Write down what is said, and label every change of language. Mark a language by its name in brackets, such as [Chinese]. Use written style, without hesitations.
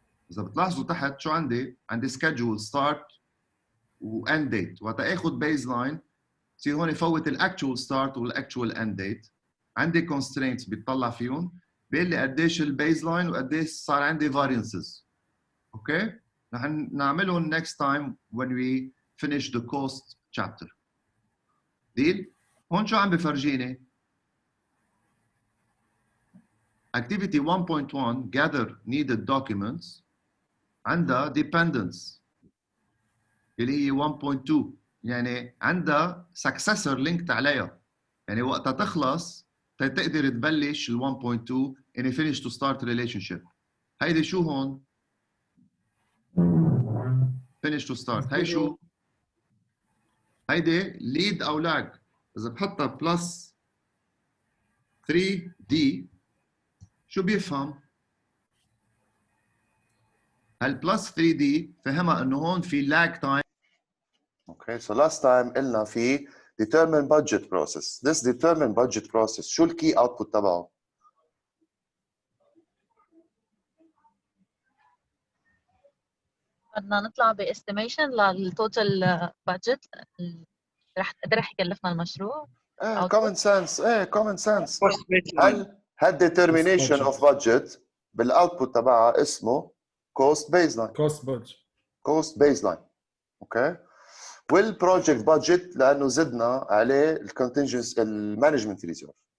[Arabic] اذا بتلاحظوا تحت شو عندي [English] Schedule start واند date. [Arabic] وقت اخذ بيز لاين بصير هون فوت [English] الاكتشوال ستارت والاكتشوال end date. [Arabic] عندي constraints بيطلع فيهم بيقول لي قديش البيز لاين وقديش صار عندي variances. اوكي رح نعملهم [English] next time when we finish the cost chapter. [Arabic] ديل هون شو عم بفرجيني؟ activity 1.1 gather needed documents عندها dependence اللي هي 1.2 يعني عندها [English] successor linked [Arabic] عليها. يعني وقتها تخلص تقدر تبلش ال 1.2 [English] and finish to start relationship. [Arabic] هيدي شو هون؟ finish to start. هي شو؟ هيدي lead أو lag. إذا بحطها بلس 3D شو بيفهم؟ هالبلس 3D فهمها إنه هون في lag time. [English] Okay, so last time [Arabic] قلنا في [English] determine budget process. This determine budget process [Arabic] شو الكي [English] output [Arabic] تبعه؟ بدنا نطلع باستيميشن للتوتال بادجت رح قد رح يكلفنا المشروع. [English] common sense. common sense. [Arabic] هل determination of budget بالاوتبوت تبعها اسمه cost baseline. [English] Cost budget. Cost baseline. Okay. [Arabic] والبروجكت بادجت لانه زدنا عليه الكونتنجنس المانجمنت ريزيرف.